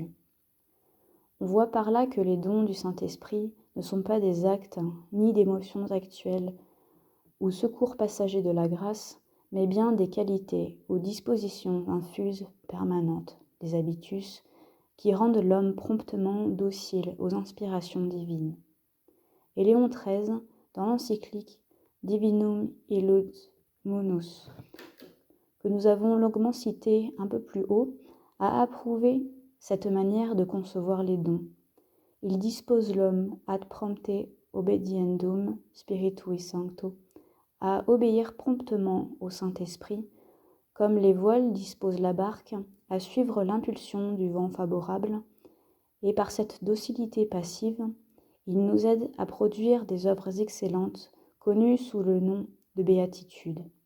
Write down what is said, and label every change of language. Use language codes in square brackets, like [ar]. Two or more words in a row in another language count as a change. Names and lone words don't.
[fr] On voit par là que les dons du Saint-Esprit ne sont pas des actes ni d'émotions actuelles ou secours passagers de la grâce, mais bien des qualités ou dispositions infuses permanentes, des habitus, qui rendent l'homme promptement docile aux inspirations divines. Et Léon XIII, dans l'encyclique Divinum Illud Munus, que nous avons longuement cité un peu plus haut, a approuvé cette manière de concevoir les dons. Il dispose l'homme [la] ad prompte obediendum Spiritui Sancto, [fr] à obéir promptement au Saint-Esprit, comme les voiles disposent la barque à suivre l'impulsion du vent favorable, et par cette docilité passive, il nous aide à produire des œuvres excellentes connues sous le nom de béatitude.